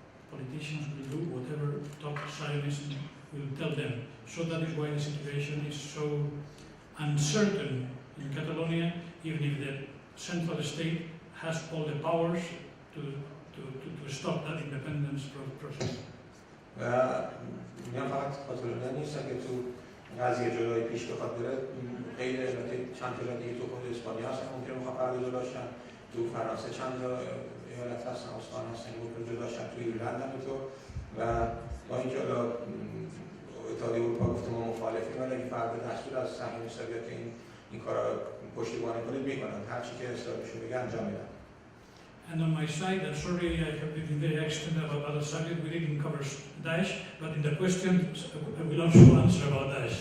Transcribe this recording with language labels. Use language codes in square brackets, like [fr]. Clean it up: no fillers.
[en] Politicians will do whatever top Zionists will tell them. So that is why the situation is so uncertain in Catalonia, even if the central state has all the powers to stop that independence process. [fa] و میگم فقط کاتالونیا نیست که تو قضیه جدایی پیش بخواد بره، خیلی چند تا دیگه تو خود اسپانیا هستن ممکنه میخواد فردا جدا باشن، تو فرانسه چند تا ایالت هستن استان هستن ممکنه جدا باشن، تو ایرلند هم اینطور. و با اینکه حالا اتحادیه اروپا گفته ما مخالفیم، ولی اگه فردا دستور از صهیونیست‌ها بیاد که این کارا پشتیبانی کنید میکنن، هر چی که اسرائیلشون بگه انجام میدن. [en] And on my side, I'm sorry I have been very extended about other subjects. We didn't cover Daesh, but in the question, I will also answer about Daesh.